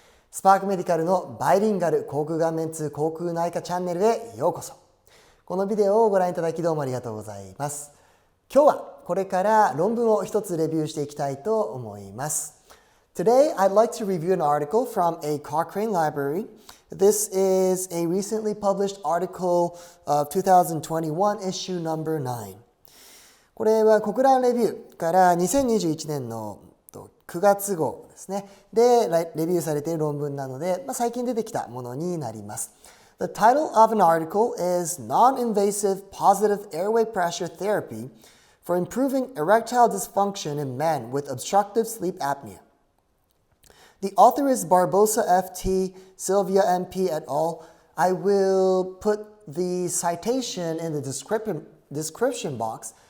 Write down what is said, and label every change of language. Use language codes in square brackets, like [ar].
[ja] スパークメディカルのバイリンガル口腔顔面痛口腔内科チャンネルへようこそ。このビデオをご覧いただきどうもありがとうございます。今日はこれから論文を一つレビューしていきたいと思います。 [en] Today, I'd like to review an article from a Cochrane library. This is a recently published article of 2021 issue number 9. [ja] これはコクランレビューから2021年の9月号ですね。で、レビューされている論文なので、最近出てきたものになります。 [en] The title of an article is Non-invasive Positive Airway Pressure Therapy for Improving Erectile Dysfunction in Men with Obstructive Sleep Apnea. The author is Barbosa FT, Silva MP et al. I will put the citation in the description box.